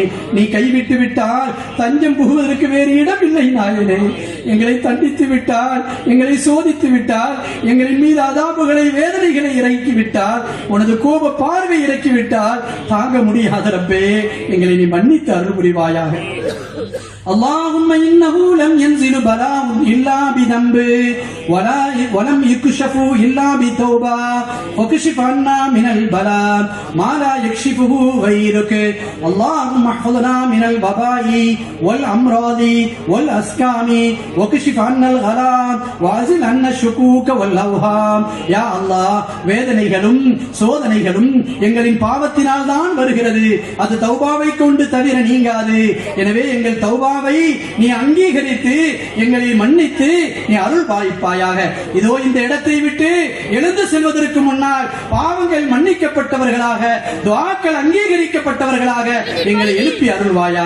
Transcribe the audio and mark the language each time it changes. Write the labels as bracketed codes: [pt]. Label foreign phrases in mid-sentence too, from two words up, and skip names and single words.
[ta] நீ கைவிட்டு விட்டால் தஞ்சம் புகுவதற்கு வேறு இடம் இல்லை நாயனே. எங்களை தண்டித்து விட்டால், எங்களை சோதித்து விட்டால், எங்களின் மீது அதாபுகளை வேதனைகளை இறக்கிவிட்டால், உனது கோப பார்வை இறக்கிவிட்டால் தாங்க முடியாத ரப்பே, எங்களை நீ மன்னித்து அருள் புரிவாயாக. [ar] اللهم إنه لم ينزل بلاء إلا بذنب ولم يكشفوا إلا بتوبة وكشف عنا من البلاء ما لا يكشفه غيرك اللهم احفظنا من الوباء والأمراض والأسقام وكشف عنا الغلاء وأزل عنا الشكوك والأوهام يا الله [ta] வேதனைகளும் சோதனைகளும் எங்களின் பாவத்தினால் தான் வருகிறது. அது தௌபாவை கொண்டு தவிர நீங்காது. எனவே எங்கள் தௌபாவை நீ அங்கீகரித்து எங்களை மன்னித்து நீ அருள் பாய்ப்பாயாக. இதோ இந்த இடத்தை விட்டு எழுந்து செல்வதற்கு முன்னால் பாவங்கள் மன்னிக்கப்பட்டவர்களாக, துஆக்கள் அங்கீகரிக்கப்பட்டவர்களாக எங்களை எழுப்பி அருள்வாயாக.